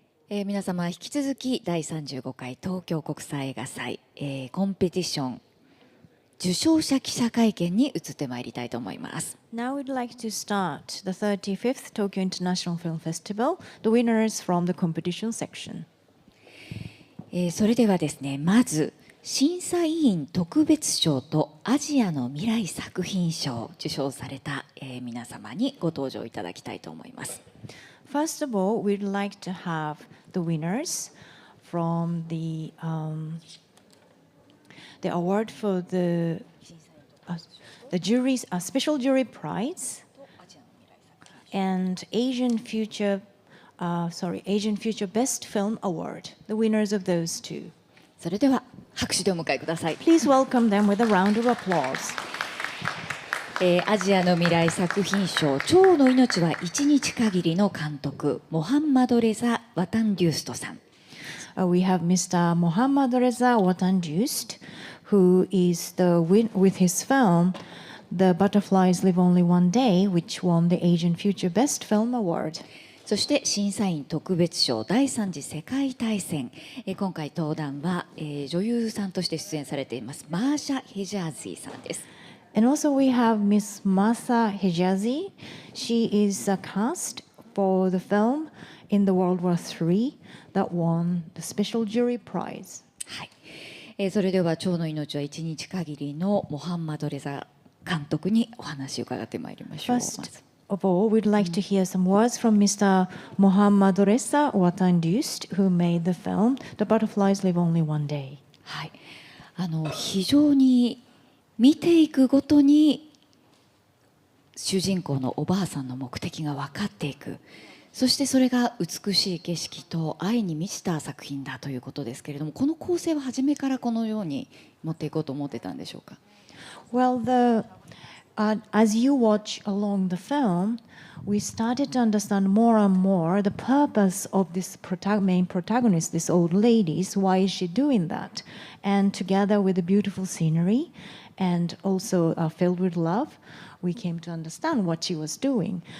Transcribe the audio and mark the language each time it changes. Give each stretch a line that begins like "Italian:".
Japanese: 皆様引き続き第35回東京国際映画祭、コンペティション受賞者記者会見に移ってまいりたいと思います。
English: Now we'd like to start the 35th Tokyo International Film Festival, the winners from the competition section.
Japanese: それではですね、まず審査委員特別賞とアジアの未来作品賞を受賞された、皆様にご登場いただきたいと思います。
English: First of all, we'd like to have the winners from the award for the jury's special jury prize and Asian Future Best Film Award. The winners of those two.
Japanese: それでは拍手でお迎えください。
English: Please welcome them with a round of applause.
Japanese: アジアの未来作品賞蝶の命は一日限りの監督モハンマド・レザ・ワタンデューストさん。
English: We have Mr. Mohammad Reza Watandust, who is with his film The Butterflies Live Only One Day, which won the Asian Future Best Film Award.
Japanese: そして審査員特別賞第3次世界大戦、今回登壇は、女優さんとして出演されていますマーシャ・ヘジャーズィさんです。
English: And also we have Miss Masa Hijazi. She is a cast for the film in the World War III that won the special jury prize.
Japanese: はい、それでは蝶の命は一日限りのモハンマド・レザ監督にお話を伺ってまいりましょう。
English: First of all, we'd like to hear some words from Mr. Mohammad Reza Watandust, who made the film The Butterflies Live Only One Day.
Japanese: はい、非常に見ていくごとに主人公のおばあさんの目的が分かっていく、そしてそれが美しい景色と愛に満ちた作品だということですけれども、この構成は初めからこのように持っていこうと思ってたんでしょうか。
English: Well, as you watch along the film, we started to understand more and more the purpose of this main protagonist, this old lady. Why is she doing that? And together with the beautiful scenery and also filled with love, we came to understand what she was doing.